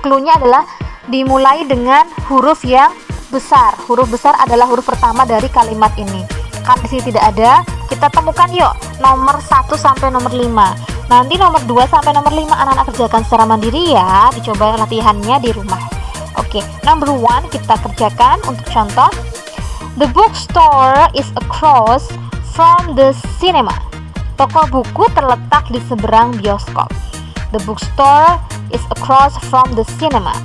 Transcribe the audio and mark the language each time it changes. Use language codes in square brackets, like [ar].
[id] Clue-nya adalah dimulai dengan huruf yang besar. Huruf besar adalah huruf pertama dari kalimat ini. Kan di sini tidak ada, kita temukan yuk nomor 1 sampai nomor 5. Nanti nomor 2 sampai nomor 5 anak-anak kerjakan secara mandiri ya, dicoba latihannya di rumah. Oke, number 1 kita kerjakan untuk contoh. [en] The bookstore is across from the cinema. [id] Toko buku terletak di seberang bioskop. [en] The bookstore is across from the cinema.